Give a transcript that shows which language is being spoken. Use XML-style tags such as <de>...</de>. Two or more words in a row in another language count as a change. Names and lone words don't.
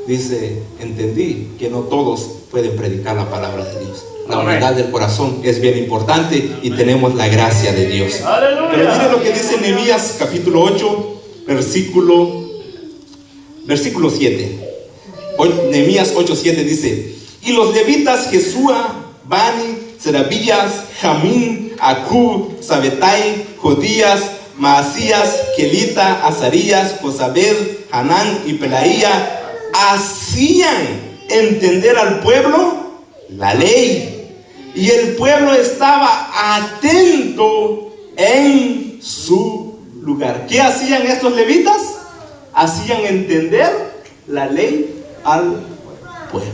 <es>dice, entendí que no todos pueden predicar la palabra de Dios. La unidad del corazón es bien importante y tenemos la gracia de Dios. Pero mire lo que dice Nehemías capítulo 8, versículo 7. Nehemías 8:7 dice: y los levitas Jesúa, Bani, Serabías, Jamín, Acub, Sabetai, Jodías, Maasías, Kelita, Azarías, Josabed, Hanán y Pelaía hacían entender al pueblo la ley, y el pueblo estaba atento en su lugar. ¿Qué hacían estos levitas? Hacían entender la ley al pueblo.</es>